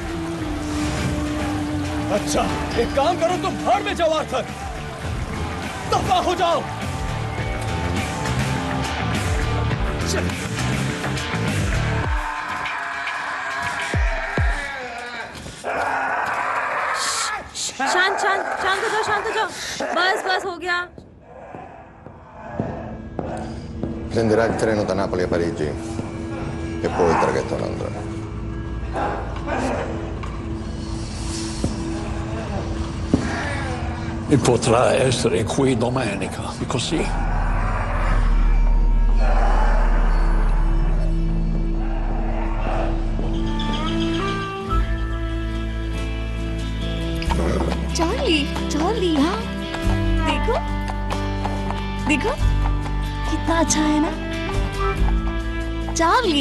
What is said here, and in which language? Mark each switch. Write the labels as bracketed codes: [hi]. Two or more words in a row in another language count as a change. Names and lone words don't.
[hi] अच्छा, एक काम करो, तुम भाड़ में जाओ आर्थर, दफा हो जाओ। शांत शांत शांत हो जाओ, शांत हो जाओ। बस बस हो गया। [it] Prenderà il treno da Napoli a Parigi e poi il traghetto a Londra. E potrà essere qui domenica, così. [hi] चार्ली, हाँ देखो देखो कितना अच्छा है ना चार्ली।